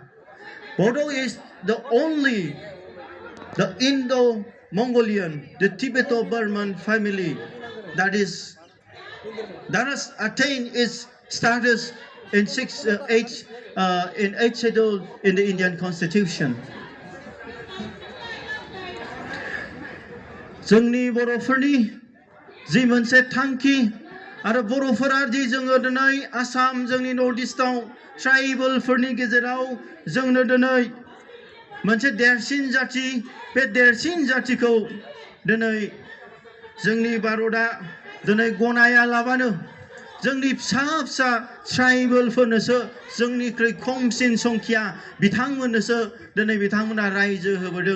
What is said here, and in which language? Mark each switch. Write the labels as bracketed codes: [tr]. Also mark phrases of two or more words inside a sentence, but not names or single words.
[en] Bodo is the only, the Indo-Mongolian, the Tibeto-Burman family that has attained its status in 8 schedule in the Indian Constitution. [brx] जोंनि बर'फोरनि जि मोनसे थांखि आरो बर'फोरा जि जोङो दिनै आसाम जोंनि नर्थ इस्टआव ट्राइबेलफोरनि गेजेराव जोंनो दिनै मोनसे देरसिन जाति बे देरसिन जातिखौ दिनै जोंनि भारतआ दिनै गनायालाबानो जोंनि फिसा फिसा ट्राइबेलफोरनोसो जोंनिख्रुइ खमसिन संख्या बिथांमोननोसो दिनै बिथांमोना रायजो होबोदों.